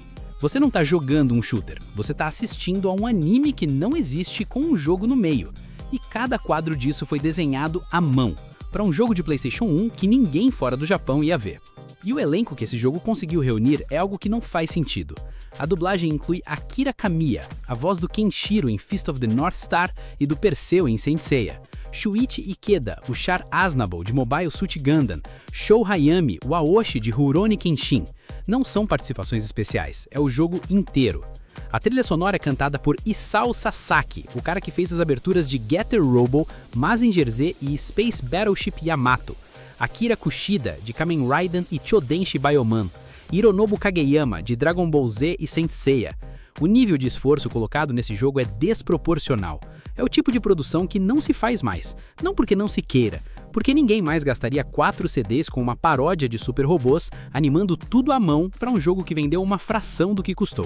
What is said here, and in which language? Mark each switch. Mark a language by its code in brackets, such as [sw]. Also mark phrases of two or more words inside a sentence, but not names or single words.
[pt] Você não está jogando um shooter, você está assistindo a um anime que não existe com um jogo no meio. E cada quadro disso foi desenhado à mão, para um jogo de PlayStation 1 que ninguém fora do Japão ia ver. E o elenco que esse jogo conseguiu reunir é algo que não faz sentido. A dublagem inclui Akira Kamiya, a voz do Kenshiro em Fist of the North Star e do Perseu em Saint Seiya. Shuichi Ikeda, o Char Aznavour de Mobile Suit Gundam. Shou Hayami, o Aoshi de Rurouni Kenshin. Não são participações especiais, é o jogo inteiro. A trilha sonora é cantada por Isao Sasaki, o cara que fez as aberturas de Getter Robo, Mazinger Z e Space Battleship Yamato. Akira Kushida, de Kamen Rider e Chodenshi Bioman. Hironobu Kageyama, de Dragon Ball Z e Saint Seiya. O nível de esforço colocado nesse jogo é desproporcional. É o tipo de produção que não se faz mais, não porque não se queira, porque ninguém mais gastaria 4 CDs com uma paródia de super robôs, animando tudo à mão para um jogo que vendeu uma fração do que custou.